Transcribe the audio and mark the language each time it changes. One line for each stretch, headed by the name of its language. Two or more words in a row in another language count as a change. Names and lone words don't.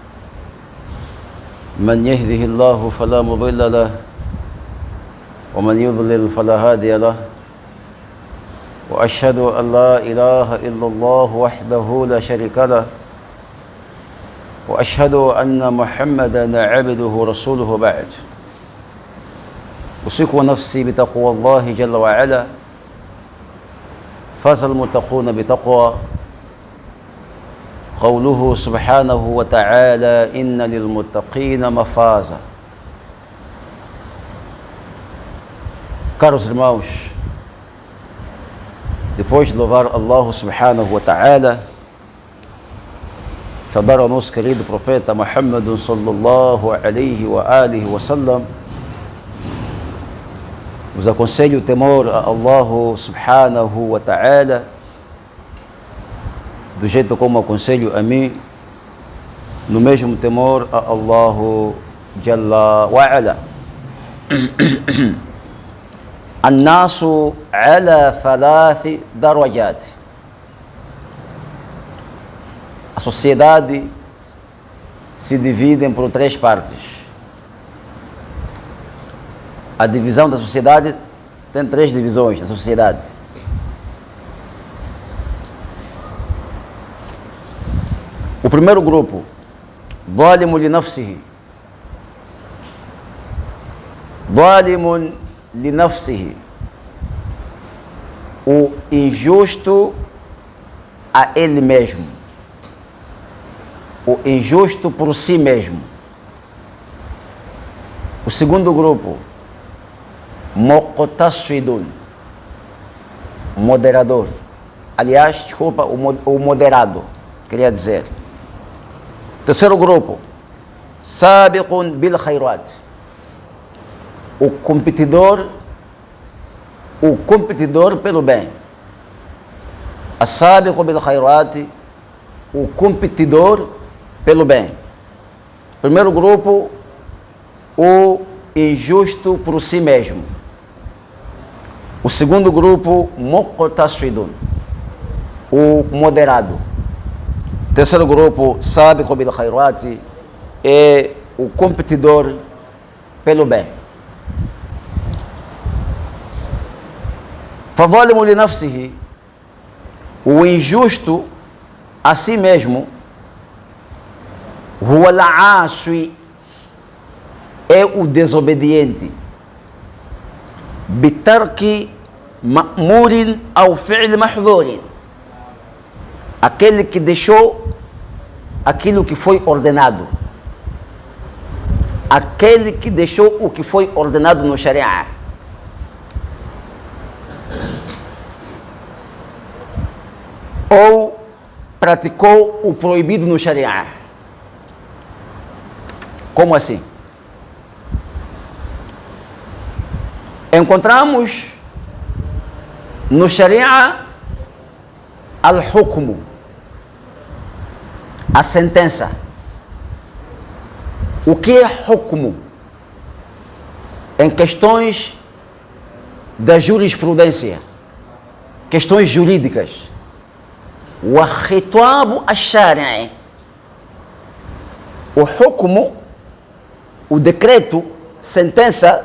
Arabic: من يهده الله فلا مضل له ومن يضلل فلا هادي له، وأشهد أن لا إله إلا الله وحده لا شريك له، وأشهد أن محمدا عبده ورسوله. بعد، أوصيكم ونفسي بتقوى الله جل وعلا. فاز المتقون بتقوى. قوله سبحانه وتعالى: إن للمتقين مفازا.
Portuguese: Caros irmãos, depois de louvar Allah
Arabic: سبحانه وتعالى,
Portuguese: saudar ao nosso querido profeta Muhammad
Arabic: صلى الله عليه وعلى آله وسلم,
Portuguese: vos aconselho o temor a Allah
Arabic: سبحانه وتعالى,
Portuguese: do jeito como aconselho a mim, no mesmo temor a Allah
Arabic: جل وعلا. الناس على ثلاث درجات.
Portuguese: A sociedade se divide por três partes. A divisão da sociedade tem três divisões na sociedade. O primeiro grupo,
Arabic: ظالم لنفسه. ظالم لنفسه.
Portuguese: O injusto a ele mesmo. O injusto por si mesmo. O segundo grupo, muqtasidun, moderador. Aliás, desculpa, o moderado, queria dizer. Terceiro grupo,
Arabic: سابق بالخيرات.
Portuguese: O competidor pelo bem.
Arabic: السابق بالخيرات,
Portuguese: o competidor pelo bem. Primeiro grupo, o injusto por si mesmo. O segundo grupo, muqtasidun, o moderado. Terceiro grupo,
Arabic: سابق بالخيرات,
Portuguese: é o competidor pelo bem.
Arabic: فظالم لنفسه,
Portuguese: o injusto a si mesmo.
Arabic: هو العاصي,
Portuguese: é o desobediente.
Arabic: بترك مأمور أو فعل محظور,
Portuguese: aquele que deixou aquilo que foi ordenado. Aquele que deixou o que foi ordenado no Sharia. Ou praticou o proibido no Sharia. Como assim? Encontramos no Sharia al-hukmu, a sentença. O que é hukmu? Em questões da jurisprudência, questões jurídicas.
Arabic: وخطاب الشارع,
Portuguese: o hukmu, o decreto, sentença.